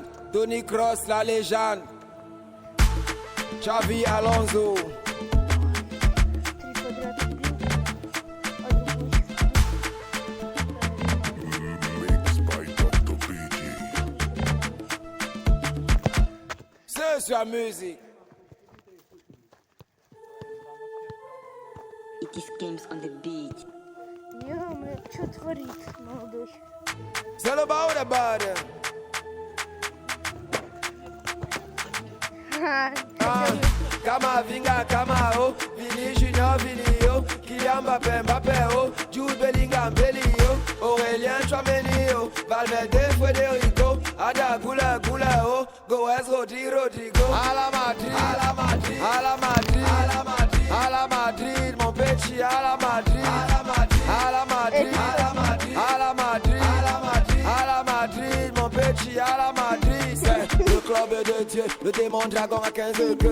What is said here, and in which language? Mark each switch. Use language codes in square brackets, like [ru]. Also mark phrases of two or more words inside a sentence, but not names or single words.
[fr] Tony Kroos, la légende. Xavi Alonso. C'est sur la musique. [en] It is games on the beat. [ru] Что творит, молодой? [en] It's all about the body. Kama Vinga Kama o, Vini Junior Vini yo, Kylian Mbappé Mbappé o, Jude Bellingham Belly yo, Aurélien Tchouameni yo, Valverde Federico, Ada Gula Gula o, Goes Rodrigo, [fr] à la Madrid, à la Madrid, à la Madrid, à la Madrid, à la Madrid, mon petit à la Madrid, à la Madrid, à la Madrid, à la Madrid, à la Madrid, à la Madrid, à la Madrid, mon petit à la Madrid, c'est le club de Dieu, le démon dragon à 15 queues.